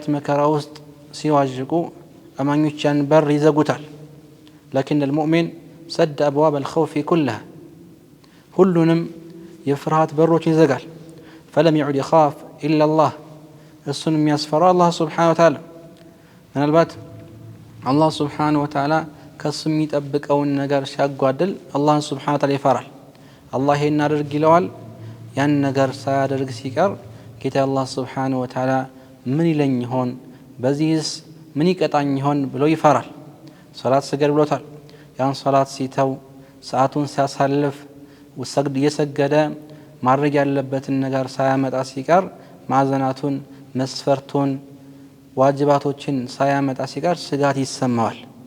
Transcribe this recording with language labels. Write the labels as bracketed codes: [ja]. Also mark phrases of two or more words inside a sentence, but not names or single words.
[am] መከራ ውስጥ ሲዋዥቁ አማኞች ያን በር ይዘጉታል። [ar] لكن المؤمن سد أبواب الخوف كلها [am] ሁሉንም የፍርሃት በሮች ይዘጋል። [ar] فلم يعد يخاف إلا الله [am] እሱን የሚያስፈራ አላህ [ar] سبحانه وتعالى [am] ምናልባት አላህ [ar] سبحانه وتعالى [am] ከሱ የሚጠብቀውን ነገር ሲያጓድል አላህ [ar] سبحانه وتعالى [am] ይፈራል። አላህ ይሄን አድርግ ይለዋል። ያን ነገር ሳያደርግ ሲቀር ጌታ አላህ [ar] سبحانه وتعالى [am] ምን ይለኝ ይሆን፣ በዚህስ ምን ይቀጣኝ ይሆን ብሎ ይፈራል። ሶላት ስገድ ብሎታል። ያን ሶላት ሲተው ሰዓቱን ሲያሳልፍ ወሰግድ እየሰገደ ማድረግ ያለበትን ነገር ሳያመጣ ሲቀር ማዘናቱን መስፈርቱን ዋጅባቶችን ሳያመጣ ሲቀር ስጋት ይሰማዋል።